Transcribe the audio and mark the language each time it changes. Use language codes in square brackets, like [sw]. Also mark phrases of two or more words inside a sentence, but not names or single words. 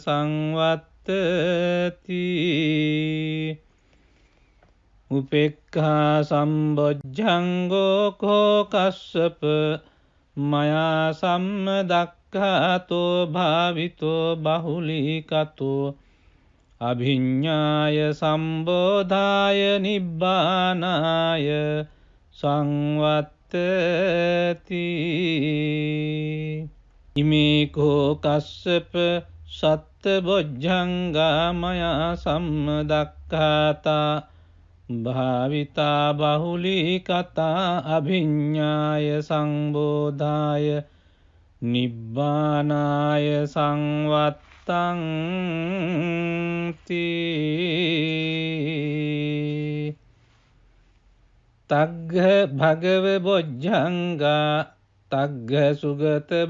[pi] සංවත්තති උපේක්ඛා සම්බොජ්ජංගෝ කෝ කස්සප මයා සම්මදක්ඛාතෝ උපෙක්ඛාතෝ භාවිතෝ බහුලීකතෝ අභිඤ්ඤාය සම්බෝධාය නිබ්බානාය සංවත්තති ඉමේකෝ කස්සප සත්තබොජ්ජංගා මයා සම්මදක්ඛාතා භාවිතා බහුලීකතා අභිඤ්ඤාය සංබෝධාය නිබ්බානාය සංවත්තං තග්ග භගව බොජ්ජංගා තග්ග සුගත